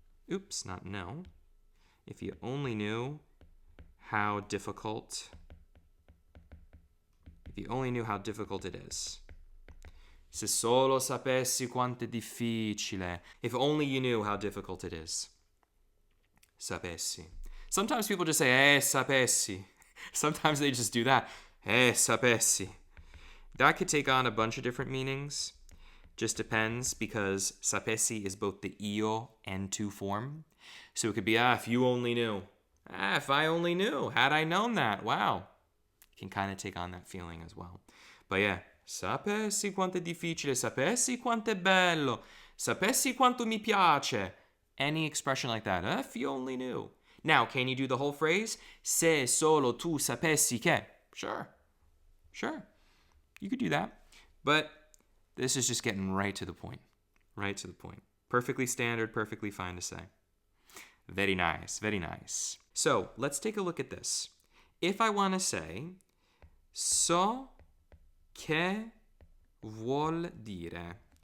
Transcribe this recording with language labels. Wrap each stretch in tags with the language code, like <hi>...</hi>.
<en>Oops, not no. If you only knew how difficult. If you only knew how difficult it is.</en> <it>Se solo sapessi quanto è difficile.</it> <en>If only you knew how difficult it is. Sapessi. Sometimes people just say, sapessi. Sometimes they just do that. Sapessi. That could take on a bunch of different meanings. Just depends, because sapessi is both the io and tu form. So it could be, if you only knew. If I only knew. Had I known that. Wow. It can kind of take on that feeling as well. But yeah.</en> <it>Sapessi quanto è difficile, sapessi quanto è bello, sapessi quanto mi piace.</it> <en>Any expression like that. If you only knew. Now, can you do the whole phrase?</en> <it>Se solo tu sapessi che.</it> <en>Sure. You could do that. But this is just getting right to the point. Perfectly standard, perfectly fine to say. Very nice. So, let's take a look at this. If I want to say,</en> <it>so che vuol dire.</it>